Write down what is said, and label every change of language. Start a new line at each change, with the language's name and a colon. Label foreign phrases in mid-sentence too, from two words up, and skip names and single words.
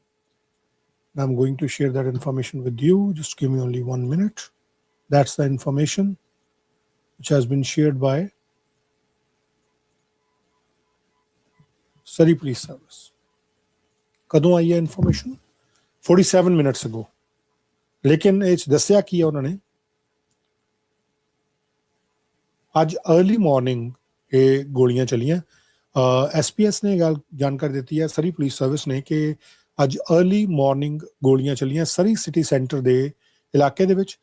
English: I'm going to share that information with you. Just give me only 1 minute. That's the information which has been shared by Surrey Police Service.
Punjabi: ਕਦੋਂ ਆਈ ਹੈ information?
English: 47 minutes ago.
Punjabi: ਲੇਕਿਨ ਇਹ 'ਚ ਦੱਸਿਆ ਕੀ ਹੈ ਉਹਨਾਂ ਨੇ, ਅੱਜ
English: early morning
Punjabi: ਇਹ ਗੋਲੀਆਂ ਚੱਲੀਆਂ. SPS ਨੇ ਗੱਲ ਜਾਣਕਾਰੀ ਦਿੱਤੀ ਹੈ ਸਰੀ ਪੁਲਿਸ ਸਰਵਿਸ ਨੇ ਕਿ ਅੱਜ
English: early morning
Punjabi: ਗੋਲੀਆਂ ਚੱਲੀਆਂ ਸਰੀ ਸਿਟੀ ਸੈਂਟਰ ਦੇ ਇਲਾਕੇ ਦੇ ਵਿੱਚ.